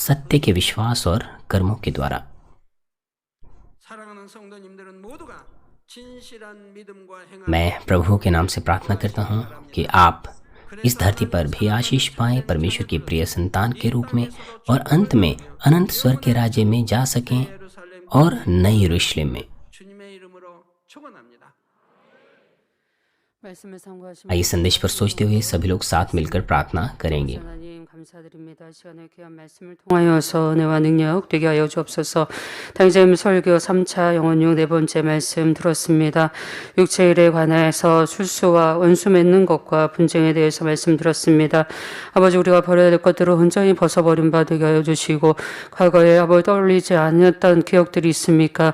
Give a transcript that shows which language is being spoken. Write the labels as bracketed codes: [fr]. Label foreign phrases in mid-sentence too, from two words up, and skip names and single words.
[hi] सत्य के विश्वास और कर्मों के द्वारा। [ko] 사랑하는 성도님들은 모두가 진실한 믿음과 행함 [hi] मैं प्रभु के नाम से प्रार्थना करता हूँ कि आप इस धरती पर भी आशीष पाएं परमेश्वर की प्रिय संतान के रूप में, और अंत में अनंत स्वर्ग के राज्य में जा सकें [ko] 예루살렘 [hi] और नई यरूशलेम में। [ko] 주님의 이름으로 축원합니다. 말씀을 삼가하시면 [hi] आइए संदेश पर सोचते हुए सभी लोग साथ मिलकर प्रार्थना करेंगे। [ko] 하나님 감사드립니다. 시간에 귀한 말씀을 통하여서 은혜와 능력 되게 하여 주옵소서. 당장 설교 3차 영혼용 네 번째 말씀 들었습니다. 육체 일에 관해서 술수와 원수 맺는 것과 분쟁에 대해서 말씀 들었습니다. 아버지, 우리가 버려야 될 것들을 온전히 벗어버린 바 되게 하여 주시고, 과거에 아버지 떠올리지 않았던 기억들이 있습니까?